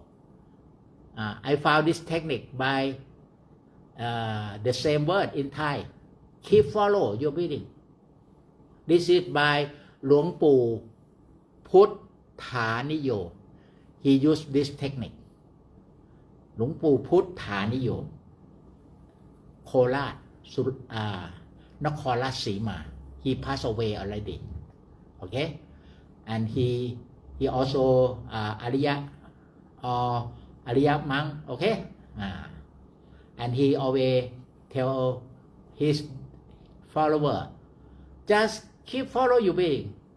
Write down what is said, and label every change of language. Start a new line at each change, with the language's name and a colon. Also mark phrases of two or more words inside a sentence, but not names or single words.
English: I found this technique by the same word in Thai. Keep follow your breathing. This is by Luang Pu Phut Thà Ni Yo. He used this technique. Luang Pu Phut Thà Ni Yo. Kolat, Nakhon Ratchasima. He passed away already. Okay? And he also Ariya monk. Okay? And he always tell his follower, just keep follow your being.